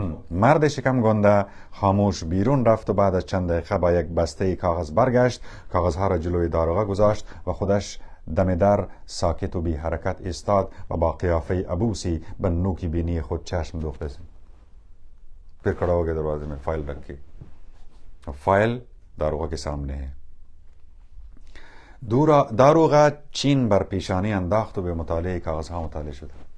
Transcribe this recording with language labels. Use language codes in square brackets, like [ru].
[fa] مرد شکم گنده خاموش بیرون رفت و بعد از چند دقیقه با یک بسته کاغذ برگشت. کاغذها را جلوی داروغه گذاشت و خودش دم در ساکت و بی حرکت ایستاد و با قیافه عبوسی به نوکی بینی خود چشم دوخته. [ur] پھر کھڑا ہو گیا دروازے میں فائل رکھ کے. فائل داروغه کے سامنے ہے. [fa] داروغه چین بر پیشانی انداخت و به مطالعه کاغذها مطالعه شد.